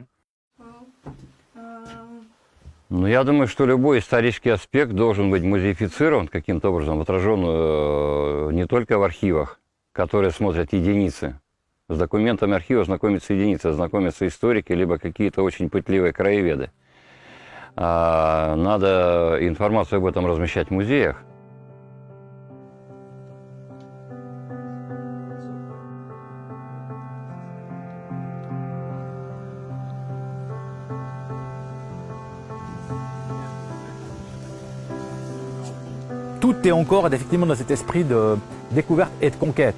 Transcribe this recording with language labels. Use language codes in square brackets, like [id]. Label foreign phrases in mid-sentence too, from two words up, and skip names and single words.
[ru] Но я думаю, что любой исторический аспект должен быть музеифицирован, каким-то образом отражен не только в архивах, которые смотрят единицы. С документами архива знакомятся единицы, знакомятся историки, либо какие-то очень пытливые краеведы. Надо информацию об этом размещать в музеях. [fr] Tout est encore effectivement dans cet esprit de découverte et de conquête.